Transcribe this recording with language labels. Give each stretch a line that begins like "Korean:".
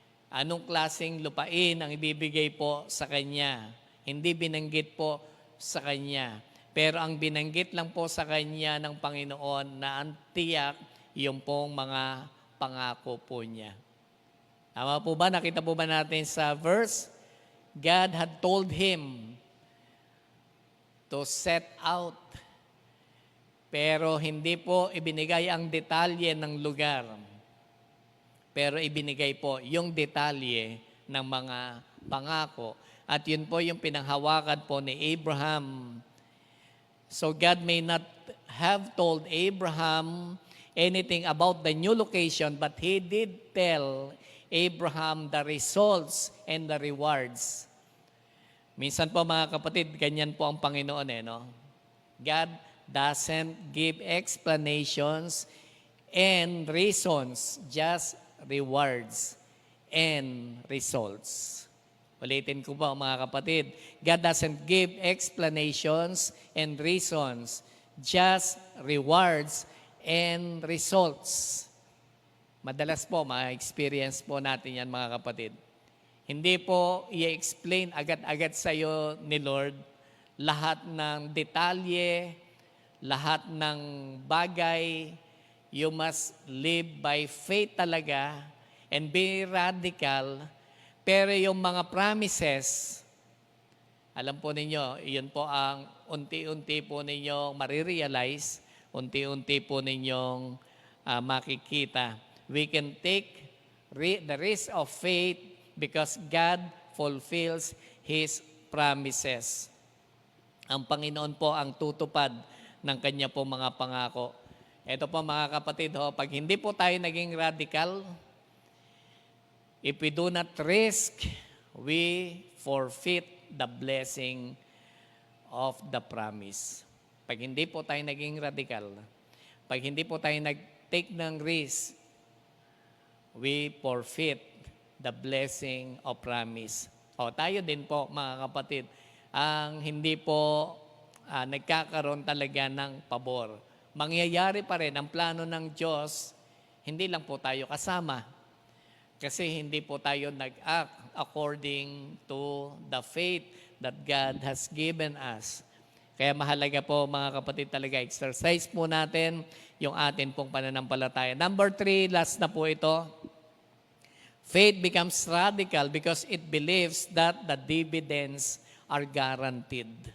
Filipino: Anong klaseng lupain ang ibibigay po sa kanya? Hindi binanggit po sa kanya. Pero ang binanggit lang po sa kanya ng Panginoon na ang tiyak, yung pong mga pangako po niya. Tama po ba? Nakita po ba natin sa verse?
English: God had told him to set out.
Filipino: Pero hindi po ibinigay ang detalye ng lugar. Pero ibinigay po yung detalye ng mga pangako. At yun po yung pinanghawakan po ni Abraham.
English: So God may not have told Abraham anything about the new location, but He did tell Abraham the results and the rewards.
Filipino: Minsan po mga kapatid, ganyan po ang Panginoon no?
English: God doesn't give explanations and reasons, just rewards and results.
Filipino: Ulitin ko po mga kapatid,
English: God doesn't give explanations and reasons, just rewards and results.
Filipino: Madalas po, ma-experience po natin yan mga kapatid. Hindi po i-explain agad-agad sa iyo ni Lord lahat ng detalye, lahat ng bagay.
English: You must live by faith talaga and be radical.
Filipino: Pero yung mga promises, alam po ninyo, yun po ang unti-unti po ninyo marirealize, unti-unti po ninyong makikita.
English: We can take the risk of faith because God fulfills His promises.
Filipino: Ang Panginoon po ang tutupad ng Kanya po mga pangako. Ito po mga kapatid, pag hindi po tayo naging radical,
English: If we do not risk, we forfeit the blessing of the promise.
Filipino: Pag hindi po tayo naging radical, pag hindi po tayo nag-take ng risk,
English: we forfeit the blessing of promise.
Filipino: O tayo din po, mga kapatid, ang hindi po nagkakaroon talaga ng pabor. Mangyayari pa rin ang plano ng Diyos, hindi lang po tayo kasama. Kasi hindi po tayo nag-act
English: according to the faith that God has given us.
Filipino: Kaya mahalaga po mga kapatid talaga, exercise po natin yung atin pong pananampalataya.
English: Number 3,
Filipino: last na po ito.
English: Faith becomes radical because it believes that the dividends are guaranteed.